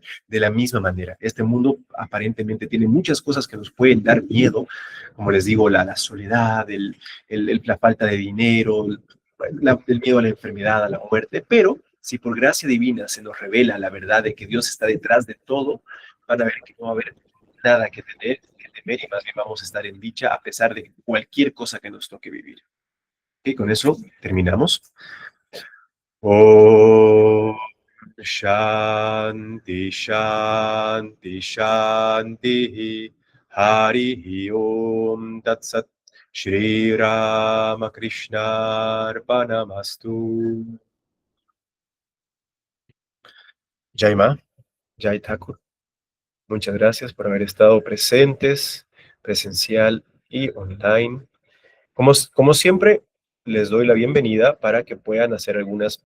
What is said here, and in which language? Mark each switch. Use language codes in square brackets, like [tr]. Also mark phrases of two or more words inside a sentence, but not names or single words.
[es] De la misma manera, este mundo aparentemente tiene muchas cosas que nos pueden dar miedo, como les digo, la soledad, la falta de dinero, el miedo a la enfermedad, a la muerte, pero si por gracia divina se nos revela la verdad de que Dios está detrás de todo, van a ver que no va a haber nada que tener, que temer y más bien vamos a estar en dicha a pesar de cualquier cosa que nos toque vivir. Y con eso terminamos. [sa] Om Shanti Shanti Shanti Hari Om Tat Sat Shri Ramakrishna Arpanamastu. [es] Jaima, Jai Thakur, muchas gracias por haber estado presentes, presencial y online. Como siempre, les doy la bienvenida para que puedan hacer algunas